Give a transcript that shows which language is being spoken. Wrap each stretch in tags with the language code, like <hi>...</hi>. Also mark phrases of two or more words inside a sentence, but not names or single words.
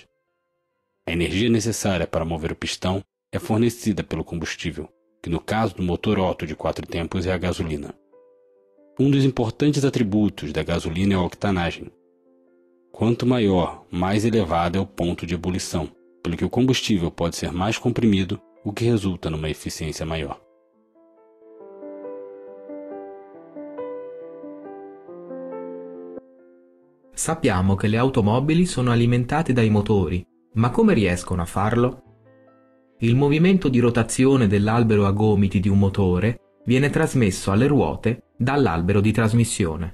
<pt>A energia necessária para mover o pistão é fornecida pelo combustível, que no caso do motor Otto de 4 tempos é a gasolina. Um dos importantes atributos da gasolina é a octanagem. Quanto maior, mais elevado é o ponto de ebulição, pelo que o combustível pode ser mais comprimido, o que resulta numa eficiência maior.</pt> <it>Sappiamo che le automobili sono alimentate dai motori, ma come riescono a farlo? Il movimento di rotazione dell'albero a gomiti di un motore viene trasmesso alle ruote dall'albero di trasmissione.</it>